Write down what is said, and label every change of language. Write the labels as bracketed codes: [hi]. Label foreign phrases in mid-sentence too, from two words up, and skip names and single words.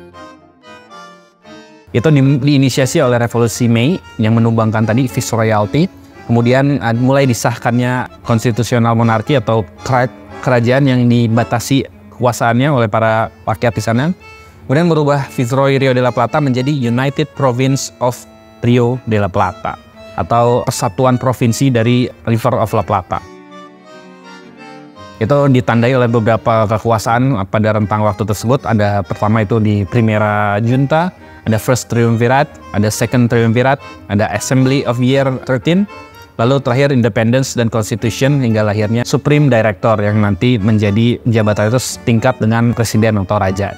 [id] Itu diinisiasi oleh Revolusi Mei yang menumbangkan tadi Viceroyalty. Kemudian mulai disahkannya konstitusional monarki atau kerajaan yang dibatasi kekuasaannya oleh para rakyat di sana. Kemudian merubah Viceroy Rio de la Plata menjadi United Province of Rio de la Plata atau Persatuan Provinsi dari River of la Plata. Itu ditandai oleh beberapa kekuasaan pada rentang waktu tersebut. Ada pertama itu di Primera Junta, ada First Triumvirate, ada Second Triumvirate, ada Assembly of Year 13, lalu terakhir Independence dan Constitution hingga lahirnya [en] Supreme Director [id] yang nanti menjadi jabatan itu setingkat dengan presiden atau raja.